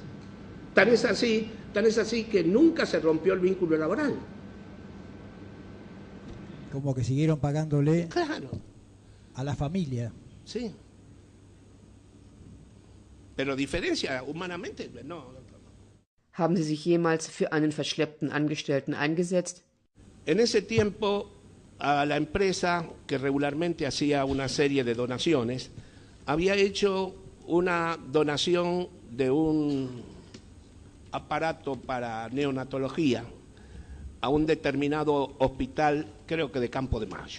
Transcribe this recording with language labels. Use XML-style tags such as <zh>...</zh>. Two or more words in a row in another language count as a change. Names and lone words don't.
<es>Tan es así que nunca se rompió el vínculo laboral. Como que siguieron pagándole claro. A la familia. Sí. Pero diferencia humanamente, no.</es> <de>Haben Sie sich jemals für einen verschleppten Angestellten eingesetzt?</de> <es>En ese tiempo, a la empresa que regularmente hacía una serie de donaciones, había hecho una donación de un aparato para neonatología a un determinado hospital, creo que de Campo de Mayo.</es>